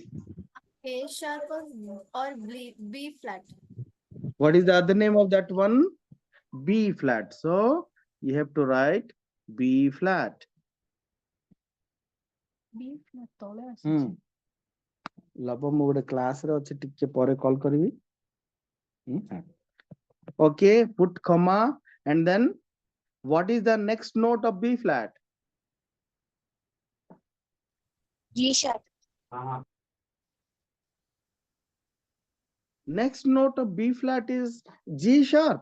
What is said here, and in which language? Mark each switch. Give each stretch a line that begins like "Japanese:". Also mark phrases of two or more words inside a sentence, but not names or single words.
English: A sharp or B flat. What is the other name of that one? B flat. So you have to write B flat. B flat tole
Odia: Hmm. Labo ମୁଁ ଗୋଟେ class ରେ ଅଛି ଟିକେ ପରେ call କରିବି.
English: Okay, put comma and then what is the next note of B flat? G sharp. Next note of B flat is G sharp.